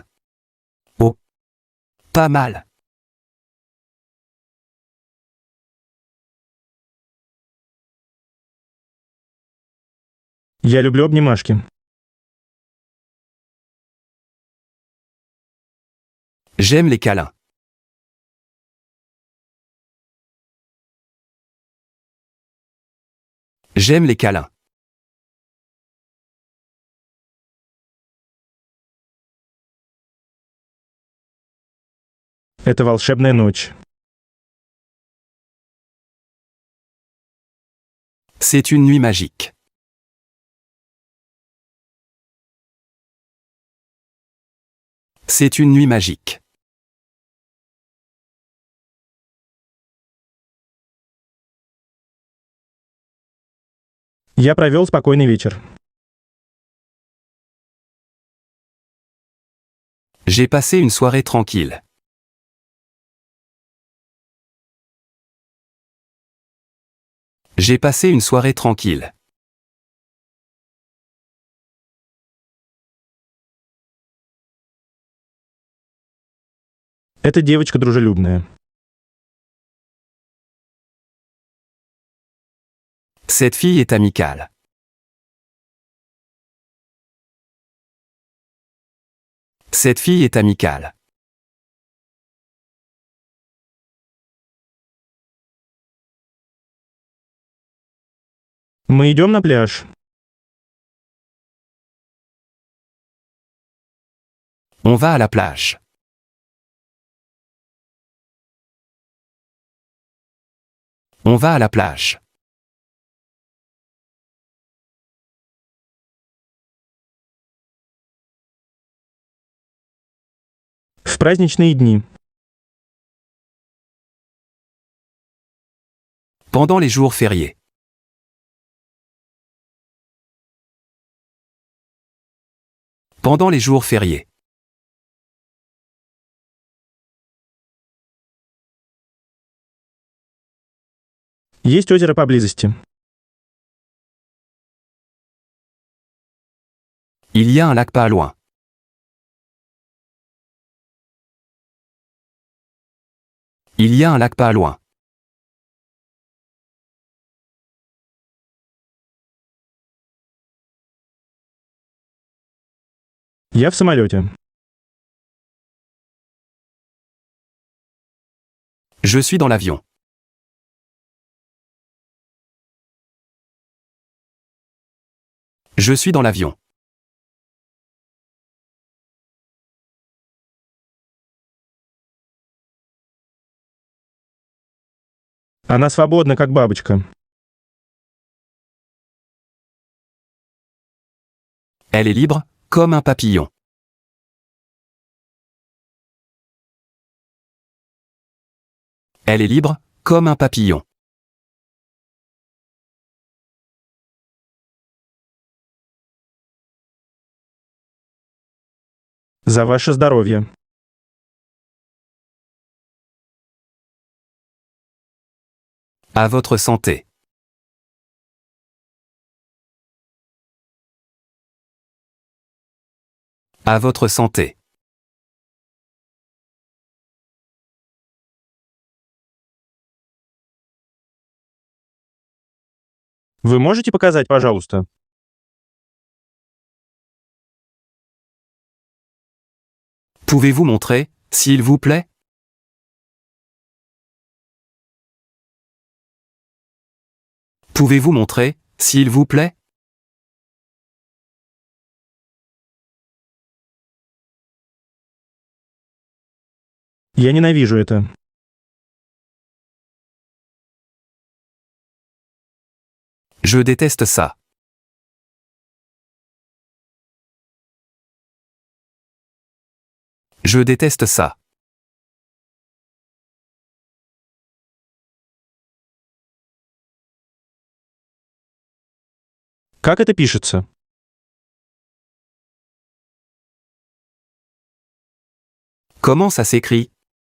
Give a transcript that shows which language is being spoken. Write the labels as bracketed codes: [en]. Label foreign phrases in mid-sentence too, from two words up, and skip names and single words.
[fr] Oh. Pas mal. [ru] Я люблю обнимашки. [fr] J'aime les câlins. J'aime les câlins. [ru] Это волшебная ночь. [fr] C'est une nuit magique. C'est une nuit magique. [ru] Я провел спокойный вечер. [fr] J'ai passé une soirée tranquille. J'ai passé une soirée tranquille. [ru] Эта девочка дружелюбная. [fr] Cette fille est amicale. Cette fille est amicale. [ru] Мы идем на пляж. [fr] On va à la plage. On va à la plage. [ru] В праздничные дни. [fr] Pendant les jours fériés. Pendant les jours fériés. [ru] Есть озеро поблизости. [fr] Il y a un lac pas loin. Il y a un lac pas loin. [ru] Я в самолете. [fr] Je suis dans l'avion. Je suis dans l'avion. [ru] Она свободна, как бабочка. [fr] Elle est libre, comme un papillon. Elle est libre, comme un papillon. [ru] За ваше здоровье. [fr] À votre santé. À votre santé. [ru] Вы можете показать, пожалуйста? [fr] Pouvez-vous montrer, s'il vous plaît? Pouvez-vous montrer, s'il vous plaît? [ru] Я ненавижу это. [fr] Je déteste ça. Je déteste ça. [ru] Как это пишется? [fr] Comment ça s'écrit?